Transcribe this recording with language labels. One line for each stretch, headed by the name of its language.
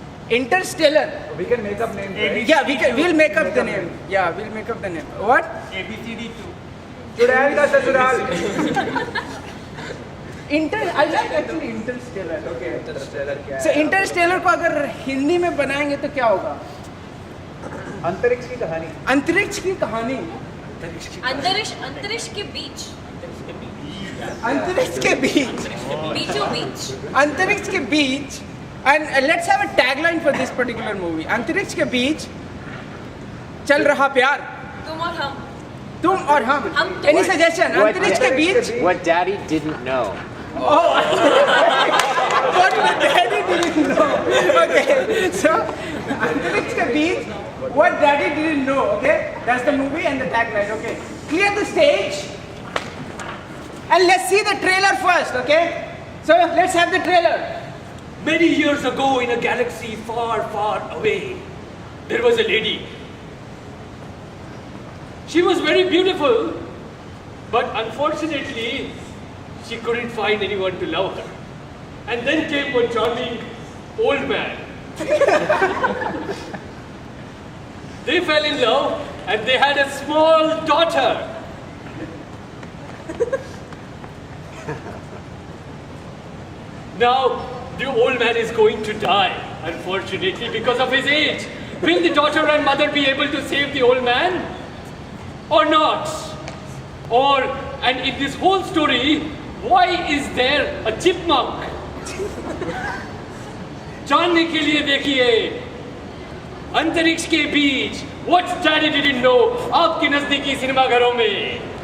English: Interstellar. We can make up names, right? Yeah, we'll make up the name. Yeah, we'll make up the name. What? ABCD 2.
Hindi: Chudal ka sasural.
English: I like actually Interstellar. Okay.
Hindi: Interstellar क्या
English: So
Hindi: है? Interstellar को अगर हिंदी में बनाएंगे तो क्या होगा? अंतरिक्ष की कहानी. अंतरिक्ष की कहानी. अंतरिक्ष के बीच. अंतरिक्ष के बीच. बीचों बीच. अंतरिक्ष के बीच.
English: And let's have a tagline for this particular movie.
Hindi: अंतरिक्ष के बीच चल रहा प्यार. तुम और हम. तुम और हम. हम
English: Any suggestion?
Hindi: अंतरिक्ष के बीच.
English: What Daddy didn't know. Oh. What Daddy didn't know. Okay.
Hindi: So अंतरिक्ष के बीच.
English: What Daddy didn't know. Okay. That's the movie and the tagline. Okay. Clear the stage. And let's see the trailer first. Okay. So let's have the trailer. Many years ago, in a galaxy far, far away, there was a lady. She was very beautiful, but unfortunately, she couldn't find anyone to love her. And then came one charming old man. They fell in love, and they had a small daughter. Now, the old man is going to die, unfortunately, because of his age. Will the daughter and mother be able to save the old man? Or not? And in this whole story, why is there a chipmunk?
Hindi: जानने के लिए देखिए अंतरिक्ष के बीच What Daddy didn't know आपके नजदीकी सिनेमाघरों में.